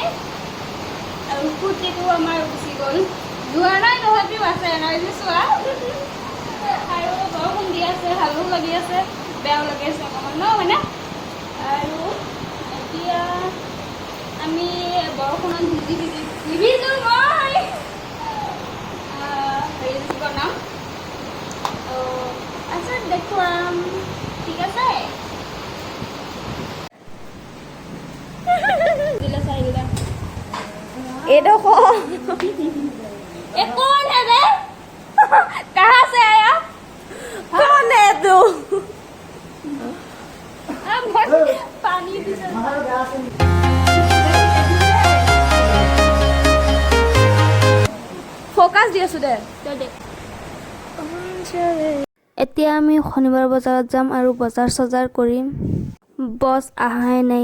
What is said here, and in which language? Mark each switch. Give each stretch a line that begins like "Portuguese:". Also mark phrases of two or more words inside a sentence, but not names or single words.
Assamese: আৰু ফূৰ্তিটো আমাৰ গুচি গ'ল ধোৱা নাই তথাপিও আছে এনাৰ্জি চোৱা আৰু বৰষুণ দি আছে ভালো লাগি আছে বেয়াও লাগি আছে অকণমান ন মানে আৰু এতিয়া আমি বৰষুণত ভিজিছোঁ মই হেৰি বনাম আচ্ছা দেখুৱাম ঠিক আছে एडोखो
Hindi: ये कौन है बे कहाँ से आया कौन है तू पानी भी
Assamese: फोकस দি আছো দে এতিয়া আমি শনিবাৰ বজাৰত যাম আৰু বজাৰ চজাৰ কৰিম বছ আহাই নাই